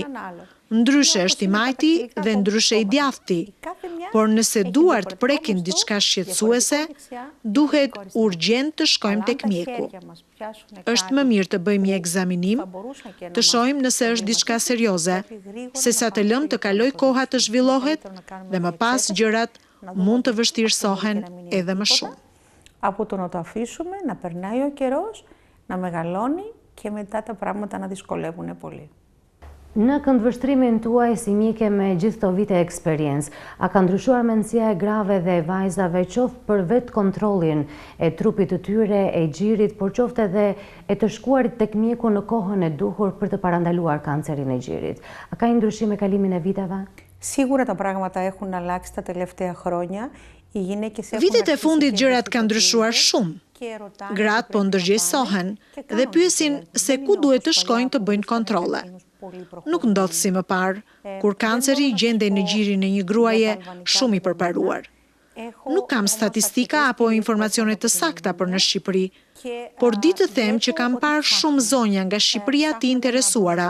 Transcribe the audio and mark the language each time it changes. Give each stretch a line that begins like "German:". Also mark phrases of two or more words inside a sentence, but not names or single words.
Albanian: Ndryshe është i majti dhe ndryshe i djathti, por nëse duart prekin diçka shqetësuese, duhet urgjent të shkojmë tek mjeku. Është më mirë të bëjmë një ekzaminim, të shohim nëse është diçka serioze, sesa të lëmë të kaloj koha të zhvillohet dhe më pas gjërat mund të vështirësohen edhe më shumë.
Greek: Από το να το αφήσουμε, να περνάει ο καιρός, να μεγαλώνει και μετά τα πράγματα να δυσκολεύουν πολύ.
Albanian: Në këndvështrimin tuaj si mjeke me gjithë këto vite eksperiencë, a ka ndryshuar mendësia e grave dhe vajzave qoftë për vetë kontrollin e trupit të tyre, e gjirit, por qoftë edhe e të shkuarit tek mjeku në kohën e duhur për të parandaluar kancerin e gjirit? A ka një ndryshim me kalimin e viteve?
Greek: Σίγουρα τα πράγματα έχουν αλλάξει τα τελευταία χρόνια. Οι γυναίκες έχουν
Albanian: Vitet e fundit gjërat kanë ndryshuar shumë. Gratë po ndërgjegjësohen dhe pyesin se ku duhet të shkojnë të bëjnë kontrolle. Nuk ndodh si më parë, kur kanceri gjendej në gjirin e një gruaje shumë i përparuar. Nuk kam statistika apo informacione të sakta për në Shqipëri, por di të them që kam parë shumë zonja nga Shqipëria të interesuara.